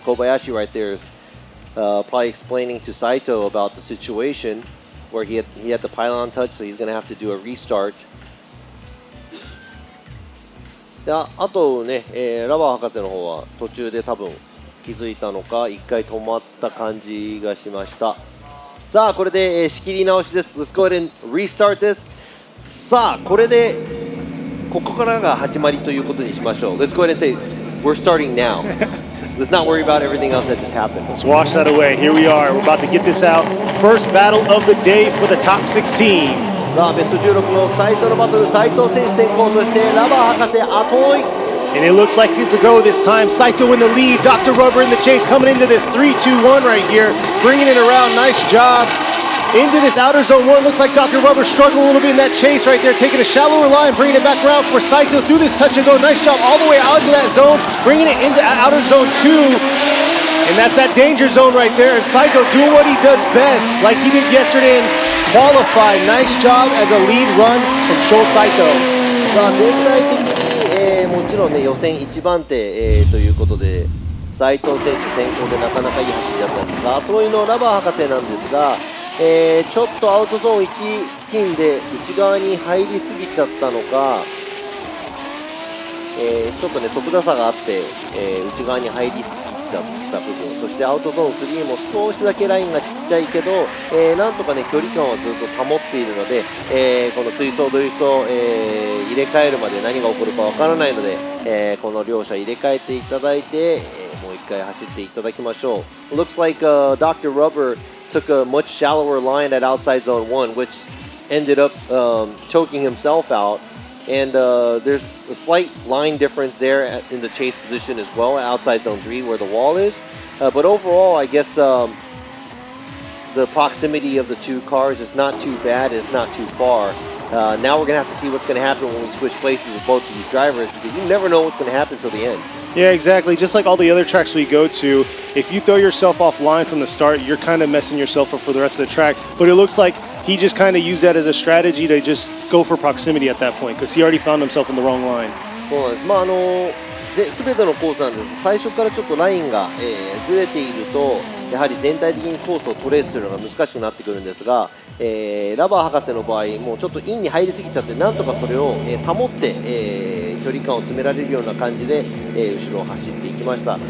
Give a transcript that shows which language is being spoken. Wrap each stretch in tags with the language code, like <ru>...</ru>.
<en>小林 right there is probably explaining to Saito about the situation where he had the pylon touch, so he's going to have to do a restart.</en> <ja>で、あとね、ラバー博士の方は途中で多分気づいたのか一回止まった感じがしました。さあこれで、仕切り直しです。</ja> <en>Let's go ahead and restart this.</en> <ja>さあこれでここからが始まりということにしましょう。</ja> <en>Let's go ahead and say we're starting now. Let's not worry about everything else that just happened. Let's wash that away. Here we are. We're about to get this out. First battle of the day for the top 16.</en> <ja>さあベスト16の最初のバトル、斉藤選手先行、そしてラバー博士後追い。</ja> <en>And it looks like it's a go this time. Saito in the lead. Dr. Rubber in the chase coming into this 3-2-1 right here. Bringing it around. Nice job. Into this outer zone one. Looks like Dr. Rubber struggled a little bit in that chase right there. Taking a shallower line. Bringing it back around for Saito through this touch and go. Nice job all the way out into that zone. Bringing it into outer zone 2. And that's that danger zone right there. And Saito doing what he does best, like he did yesterday and qualify. Nice job as a lead run from Sho Saito.</en> <ja>さあ全体的に、もちろんね予選1番手、ということで斉藤選手先行でなかなかいい走りだったんですが、後追いのラバー博士なんですが、ちょっとアウトゾーン1付近で内側に入りすぎちゃったのか、ちょっとね速度差があって、内側に入りすぎちゃった部分、そしてアウトゾーン3も少しだけラインがちっちゃいけど、なんとかね距離感をずっと保っているので、この追走ドリフト、入れ替えるまで何が起こるかわからないので、この両者入れ替えていただいて、もう一回走っていただきましょう。</ja> <en>Looks like Dr. Rubber took a much shallower line at outside zone 1, which ended up choking himself out. And there's a slight line difference there in the chase position as well, outside zone 3 where the wall is. But overall, I guess the proximity of the two cars is not too bad, it's not too far. Now we're going to have to see what's going to happen when we switch places with both of these drivers, because you never know what's going to happen till the end. Yeah, exactly. Just like all the other tracks we go to, if you throw yourself offline from the start, you're kind of messing yourself up for the rest of the track. But it looks like he just kind of used that as a strategy to just go for proximity at that point, because he already found himself in the wrong line.</en> <ja>そうなんです。全てのコースなんです。最初からちょっとラインが、ずれていると、やはり全体的にコースをトレースするのが難しくなってくるんですが、ラバー博士の場合もうちょっとインに入りすぎちゃってなんとかそれを、保って、距離感を詰められるような感じで、後ろを走っていきました。</ja>